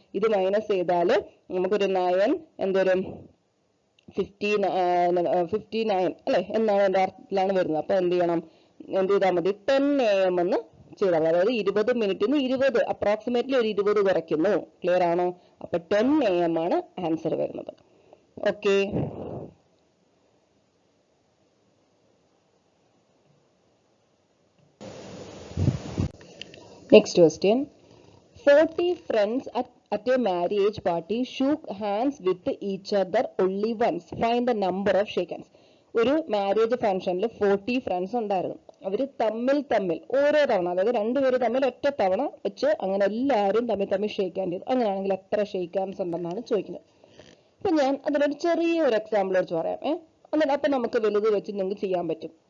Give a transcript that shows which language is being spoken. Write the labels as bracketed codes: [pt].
[ml] ഇത് മൈനസ് ചെയ്താൽ നമുക്കൊരു 9 എന്തോരും 59 അല്ലെ എന്നാണ് എന്റെ അർത്ഥത്തിലാണ് വരുന്നത്. അപ്പൊ എന്ത് ചെയ്യണം, എന്ത് ചെയ്താൽ മതി, 10 AM എന്ന് ചെയ്താൽ, അതായത് 20 മിനിറ്റിന് 20 അപ്രോക്സിമേറ്റ്ലി ഒരു 20 കുറയ്ക്കുന്നു. ക്ലിയർ ആണോ? അപ്പൊ 10 AM ആണ് ആൻസർ വരുന്നത്. [en] Okay, next question. 40 friends at a marriage party shook hands with each other only once. Find the number of shake hands. [ml] ഒരു മാരേജ് ഫംഗ്ഷനിൽ 40 ഫ്രണ്ട്സ് ഉണ്ടായിരുന്നു. അവര് തമ്മിൽ ഓരോ തവണ, അതായത് രണ്ടുപേര് തമ്മിൽ ഒറ്റ തവണ വെച്ച് അങ്ങനെ എല്ലാവരും തമ്മിൽ ഷേക്ക് ഹാൻഡ് ചെയ്തു. അങ്ങനെയാണെങ്കിൽ എത്ര ഷേക്ക് ഹാൻഡ്സ് ഉണ്ടെന്നാണ് ചോദിക്കുന്നത്. അപ്പൊ ഞാൻ അതിനൊരു ചെറിയൊരു എക്സാമ്പിൾ വെച്ച് പറയാം. എന്നിട്ട് അപ്പൊ നമുക്ക് വലുത് വെച്ച് നിങ്ങൾക്ക് ചെയ്യാൻ പറ്റും.